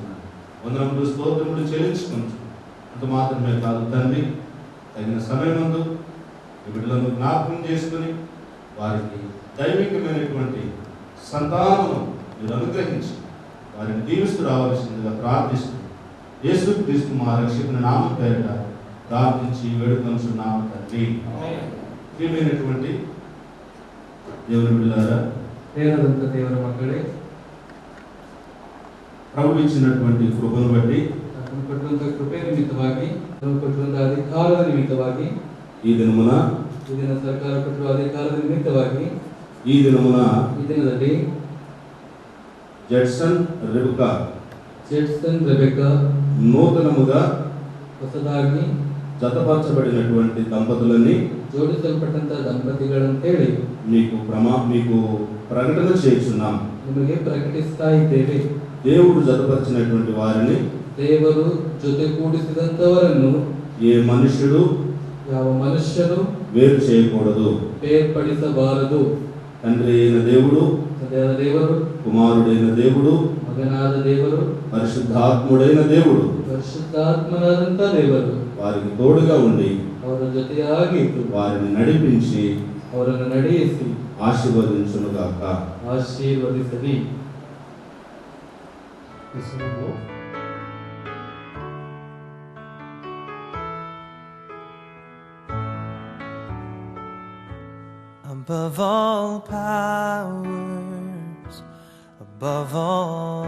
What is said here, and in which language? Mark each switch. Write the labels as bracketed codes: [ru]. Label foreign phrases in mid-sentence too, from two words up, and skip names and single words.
[te] వందనములు స్తోత్రములు చెల్లించుకుంటు అంత మాత్రమే కాదు తండ్రి, తగిన సమయమందు ఈ బిడ్డలను జ్ఞాపకం చేసుకుని వారికి దైవికమైనటువంటి సంతానమును మీరు అనుగ్రహించి వారిని దీవిస్తూ రావాల్సిందిగా ప్రార్థిస్తూ యేసుక్రీస్తు మా రక్షకుని నామం పేరిట ప్రార్థించి వేడుకొనుచున్నాము తండ్రి. ప్రియమైనటువంటి దేవుని బిడ్డలారా, [kn] ದೇವರಂತ ದೇವರ ಮಕ್ಕಳೇ, [te] ప్రభు ఇచ్చినటువంటి కృపను బట్టి, [kn] ಆತನು ಕೊಟ್ಟಂತ ಕೃಪೆ ನಿಮಿತ್ತವಾಗಿ, ಆತನು ಕೊಟ್ಟಂತ ಅಧಿಕಾರದ ನಿಮಿತ್ತವಾಗಿ, [te] ఈ దినమున [kn] ಈ ದಿನ ಸರ್ಕಾರ ಕೊಟ್ಟಿರುವ ಅಧಿಕಾರದ ನಿಮಿತ್ತವಾಗಿ, [te] ఈ దినమున [kn] ಈ ದಿನದಲ್ಲಿ [te] జడ్సన్ రెబెకా నూతనముగా [kn] ಹೊಸದಾಗಿ [te] జతపరచబడినటువంటి దంపతులని [kn] ಜೋಡಿಸಲ್ಪಟ್ಟಂತ ದಂಪತಿಗಳಂತೇಳಿ [te] మీకు ప్రకటన చేస్తున్నాం. [kn] ನಿಮಗೆ ಪ್ರಕಟಿಸ್ತಾ ಇದ್ದೇವೆ. [te] దేవుడు జతపరిచినటువంటి వారిని, [kn] ದೇವರು ಜೊತೆಗೂಡಿಸಿದಂತವರನ್ನು ಯಾವ ಮನುಷ್ಯನು [te] వేరు చేయకూడదు, [kn] ಬೇರ್ಪಡಿಸಬಾರದು. [te] తండ్రి అయిన దేవుడు, [kn] ತಂದೆಯಾದ ದೇವರು, [te] కుమారుడైన దేవుడు, [kn] ಮಗನಾದ ದೇವರು, [te] పరిశుద్ధాత్ముడైన దేవుడు, [kn] ಪರಿಶುದ್ಧಾತ್ಮನಾದಂತ ದೇವರು [te] వారికి తోడుగా ఉండి [kn] ಅವರ ಜೊತೆಯಾಗಿ [te] వారిని నడిపించి [kn] ಅವರನ್ನು ನಡೆಯಿಸಿ [te] ఆశీర్వదించునుగాక. [kn] ಆಶೀರ್ವದಿಸಲಿ. [en] Above all powers, above all